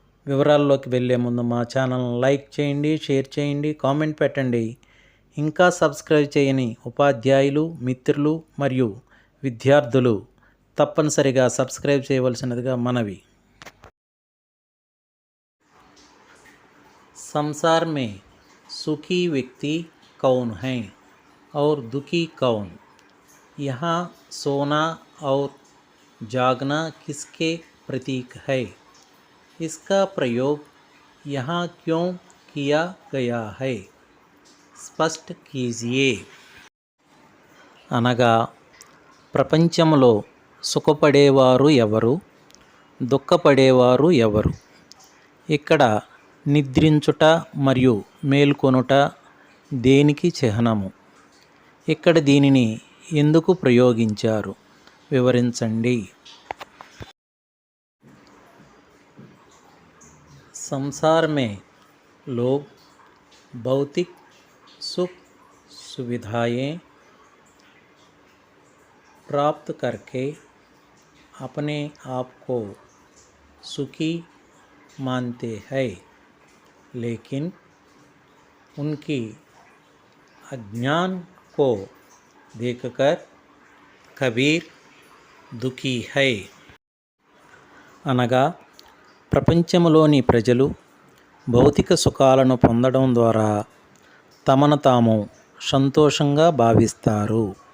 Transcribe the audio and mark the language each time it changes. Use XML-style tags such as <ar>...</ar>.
<te>వివరాల్లోకి వెళ్ళే ముందు మా ఛానల్ని లైక్ చేయండి, షేర్ చేయండి, కామెంట్ పెట్టండి. ఇంకా సబ్స్క్రైబ్ చేయని ఉపాధ్యాయులు, మిత్రులు మరియు విద్యార్థులు తప్పనిసరిగా సబ్స్క్రైబ్ చేయవలసినదిగా మనవి.</te> <hi>संसार में सुखी व्यक्ति कौन है और दुखी कौन? यहाँ सोना और जागना किसके प्रतीक है? इसका प्रयोग यहाँ क्यों किया गया है? స్పష్ట కీజియే.</hi> <te>అనగా ప్రపంచంలో సుఖపడేవారు ఎవరు, దుఃఖపడేవారు ఎవరు? ఇక్కడ నిద్రించుట మరియు మేల్కొనుట దేనికి చిహ్నము? ఇక్కడ దీనిని ఎందుకు ప్రయోగించారు? వివరించండి.</te> <hi>संसार में लोग भौतिक सुख सुविधाएं प्राप्त करके अपने आप को सुखी मानते हैं, लेकिन उनकी अज्ञान को देखकर कबीर दुखी है.</hi> <te>అనగా ప్రపంచంలోని ప్రజలు భౌతిక సుఖాలను పొందడం ద్వారా తమను తాము సంతోషంగా భావిస్తారు.</te>